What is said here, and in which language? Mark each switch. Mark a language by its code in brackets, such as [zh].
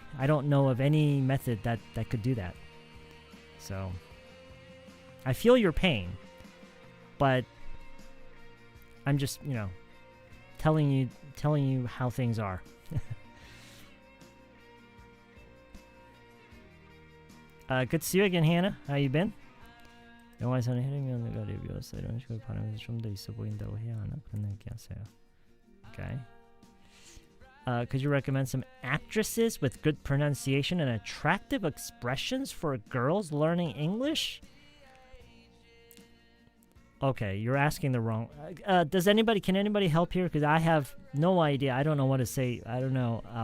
[en] I don't know of any method that could do that. So, I feel your pain, but I'm just, telling you how things are. Good to see you again, Hannah. How you been? [ko] 영화에서는 혜림이 언니가 리뷰였어. 이런 식으로 발음해서 좀 더 있어 보인다고 해야 하나? 그런 얘기하세요. Okay. [en] Could you recommend some actresses with good pronunciation and attractive expressions for girls learning English? Okay, you're asking the wrong... Can anybody help here? Because I have no idea. I don't know what to say. I don't know.